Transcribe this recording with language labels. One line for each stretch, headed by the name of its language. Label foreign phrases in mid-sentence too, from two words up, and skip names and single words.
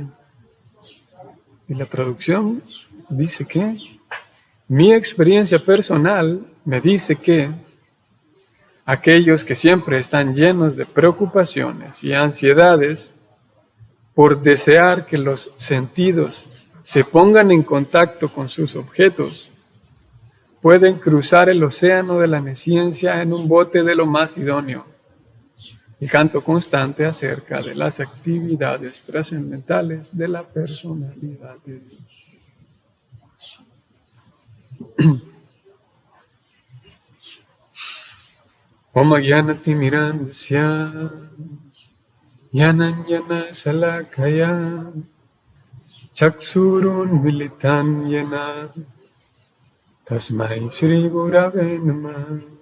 Spanish: Y la traducción dice que mi experiencia personal me dice que aquellos que siempre están llenos de preocupaciones y ansiedades por desear que los sentidos se pongan en contacto con sus objetos, pueden cruzar el océano de la nesciencia en un bote de lo más idóneo. El canto constante acerca de las actividades trascendentales de la personalidad de Dios.
Sanskrit: Om Gyanati Mirandasya Yananyana Salakaya Chaksurun Militan Yana Tasmai Shri Gurave Namah